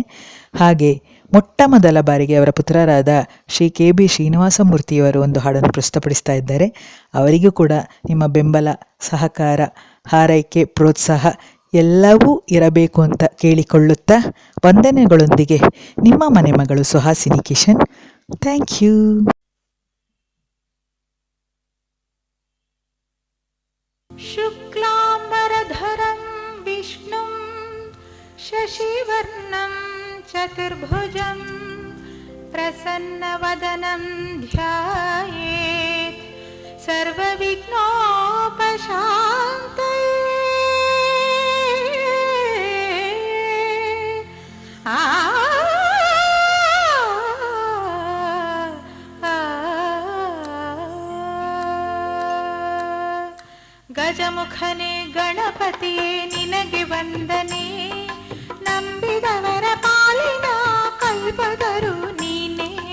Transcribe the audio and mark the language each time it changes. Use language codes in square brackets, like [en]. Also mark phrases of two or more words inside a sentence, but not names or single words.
[kn] ಹಾಗೆ ಮೊಟ್ಟ ಮೊದಲ ಬಾರಿಗೆ ಅವರ ಪುತ್ರರಾದ ಶ್ರೀ KB ಶ್ರೀನಿವಾಸಮೂರ್ತಿಯವರು ಒಂದು ಹಾಡನ್ನು ಪ್ರಸ್ತುತಪಡಿಸ್ತಾ ಇದ್ದಾರೆ. ಅವರಿಗೂ ಕೂಡ ನಿಮ್ಮ ಬೆಂಬಲ, ಸಹಕಾರ, ಹಾರೈಕೆ, ಪ್ರೋತ್ಸಾಹ ಎಲ್ಲವೂ ಇರಬೇಕು ಅಂತ ಕೇಳಿಕೊಳ್ಳುತ್ತಾ ವಂದನೆಗಳೊಂದಿಗೆ ನಿಮ್ಮ ಮನೆ ಮಗಳು ಸುಹಾಸಿನಿ ಕಿಶನ್. [en] Thank you. [sa] शुक्लाम्बरधरं विष्णुं शशिवर्णं चतुर्भुजं प्रसन्नवदनं ध्यायेत् सर्वविघ्नोपशान्तये. [kn] ಗಜಮುಖನೇ ಗಣಪತಿಯೇ ನಿನಗೆ ವಂದನೆ, ನಂಬಿದವರ ಪಾಲಿನ ಕಲ್ಪದರು ನೀನೇ.